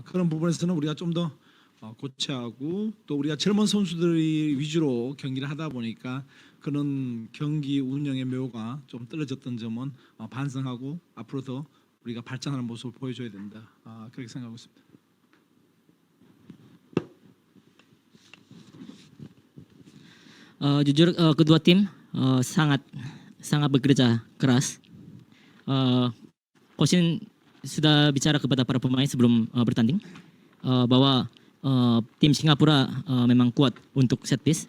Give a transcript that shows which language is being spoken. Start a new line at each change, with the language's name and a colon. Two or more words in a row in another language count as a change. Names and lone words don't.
Korean: 그런 부분에서는 우리가 좀 더 고쳐하고 또 우리가 젊은 선수들이 위주로 경기를 하다 보니까 그런 경기 운영의 묘가 좀 떨어졌던 점은 반성하고 앞으로 더 우리가 발전하는 모습을 보여줘야 된다. 그렇게 생각하고 있습니다.
Indonesian: Jujur kedua tim sangat bekerja keras. Coach Shin sudah bicara kepada para pemain sebelum bertanding bahwa tim Singapura memang kuat untuk set piece.